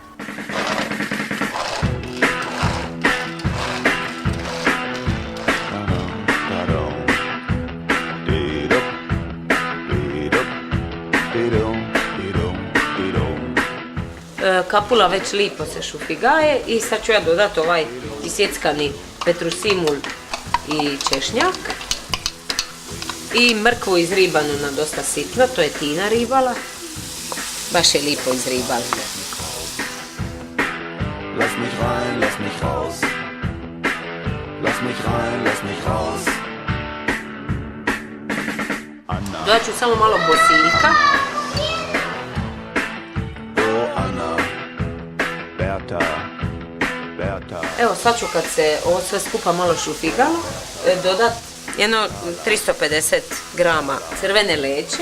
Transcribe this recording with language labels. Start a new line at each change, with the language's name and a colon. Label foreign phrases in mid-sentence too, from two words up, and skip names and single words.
Croatian: Kapula već lipo se šufigaje i sad ću ja dodati ovaj isjeckani petrusimul i češnjak i mrkvu izribanu na dosta sitno, to je Tina ribala, baš je lipo izribala.
German: Lass mich rein, lass mich raus. Lass mich rein, lass mich raus. Anna.
Croatian: Dodat ću samo malo bosiljka. Evo sad ću kad se ovo sve skupa malo šufigalo dodat jedno 350 grama crvene leće.